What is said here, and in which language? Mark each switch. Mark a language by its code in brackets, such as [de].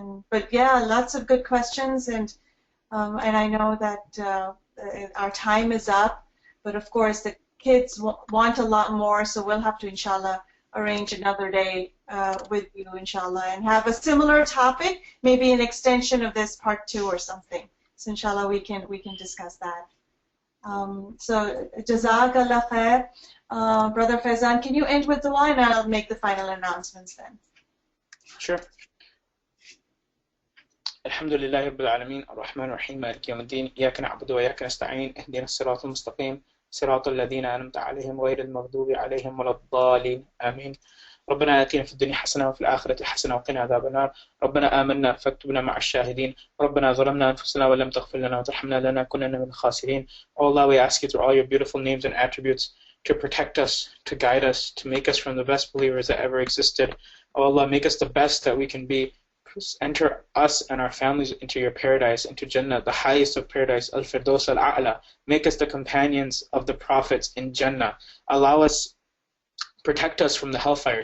[en] But yeah, lots of good questions, and I know that our time is up, but of course the kids want a lot more, so we'll have to, inshallah, arrange another day with you, inshallah, and have a similar topic, maybe an extension of this part 2 or something. So inshallah we can discuss that. So Jazakallah khair. Brother Faizan, can you end with dua, and I'll make the final announcements then. Sure. [ar] الحمد لله رب العالمين الرحمن الرحيم مالك يوم الدين إياك نعبد وإياك نستعين اهدنا الصراط المستقيم صراط الذين أنعمت عليهم غير المغضوب عليهم ولا الضالين آمين. ربنا آتنا في الدنيا حسنة وفي الآخرة حسنة وقنا عذاب النار. ربنا آمنا فاكتبنا مع الشاهدين. ربنا ظلمنا أنفسنا ولم تغفر لنا وترحمنا لنكونن من الخاسرين. [en] Oh Allah, we ask you through all your beautiful names and attributes to protect us, to guide us, to make us from the best believers that ever existed. Oh Allah, make us the best that we can be. Enter us and our families into your paradise, into Jannah, the highest of paradise, Al-Firdaus Al-A'la. Make us the companions of the prophets in Jannah. Allow us, protect us from the hellfire.